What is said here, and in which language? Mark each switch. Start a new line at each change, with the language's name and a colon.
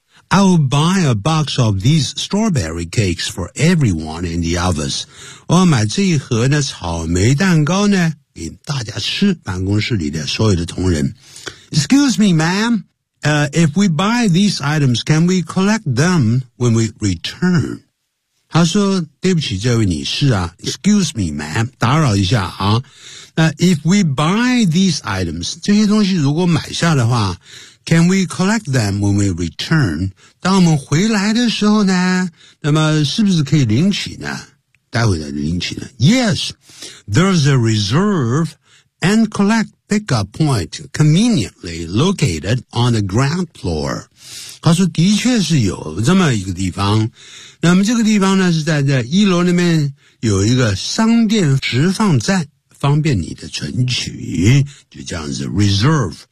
English: I'll buy a box of these strawberry cakes for everyone in the office.
Chinese: 我要买这一盒呢草莓蛋糕呢给大家吃，办公室里的所有的同仁。
English: Excuse me, ma'am. If we buy these items, can we collect them when we return?
Chinese: 他说对不起这位女士啊。
English: Excuse me, ma'am.
Chinese: 打扰一下啊。
English: If we buy these items,
Chinese: 这些东西如果买下的话，
English: Can we collect them when we return?
Chinese: 当我们回来的时候呢，那么是不是可以领取呢？待会再领取呢。
English: Yes, there's a reserve and collect pickup point conveniently located on the ground floor.
Chinese: 他说的确是有这么一个地方。那么这个地方呢是在一楼那边有一个商店直放站，方便你的存取，就这样子 reserve。